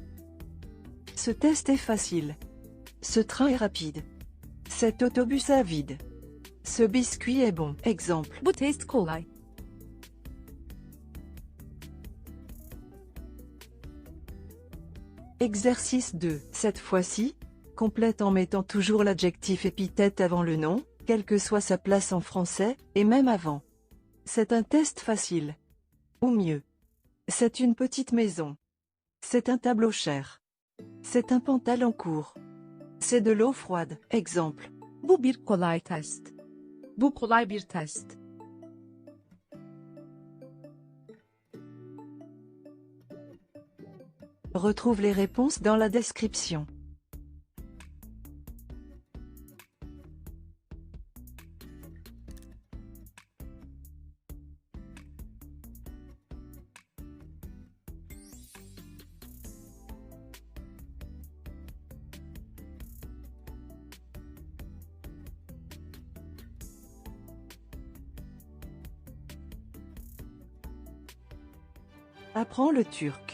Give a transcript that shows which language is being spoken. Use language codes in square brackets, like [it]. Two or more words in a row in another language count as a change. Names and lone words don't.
[fr] Ce test est facile. Ce train est rapide. Cet autobus est vide. Ce biscuit est bon. Exemple. [tr] Bu test kolay. [fr] Exercice 2. Cette fois-ci, complète en mettant toujours l'adjectif épithète avant le nom, quelle que soit sa place en français, et même avant. C'est un test facile. Ou mieux. C'est une petite maison. C'est un tableau cher. C'est un pantalon court. C'est de l'eau froide. Exemple. [tr] Bu bir kolay test. Bu kolay bir test. [fr] Retrouve les réponses dans la description. Apprends le turc.